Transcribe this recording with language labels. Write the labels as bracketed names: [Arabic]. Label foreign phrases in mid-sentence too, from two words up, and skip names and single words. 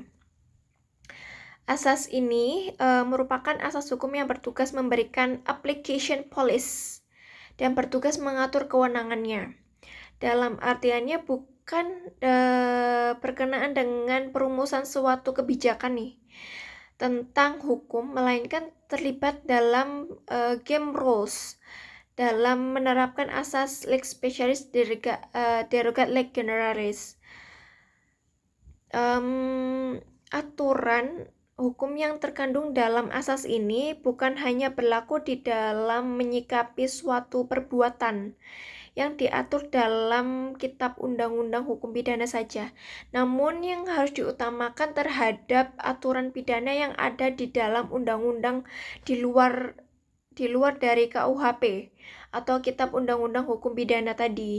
[Indonesian] Asas ini merupakan asas hukum yang bertugas memberikan [English] application policy [Indonesian] dan bertugas mengatur kewenangannya. Dalam artiannya bukan berkenaan dengan perumusan suatu kebijakan nih tentang hukum, melainkan terlibat dalam [English] game rules [Indonesian] dalam menerapkan asas [Latin] lex specialis derogat lege generalis. [Indonesian] Aturan hukum yang terkandung dalam asas ini bukan hanya berlaku di dalam menyikapi suatu perbuatan yang diatur dalam kitab undang-undang hukum pidana saja, namun yang harus diutamakan terhadap aturan pidana yang ada di dalam undang-undang di luar dari KUHP atau kitab undang-undang hukum pidana tadi.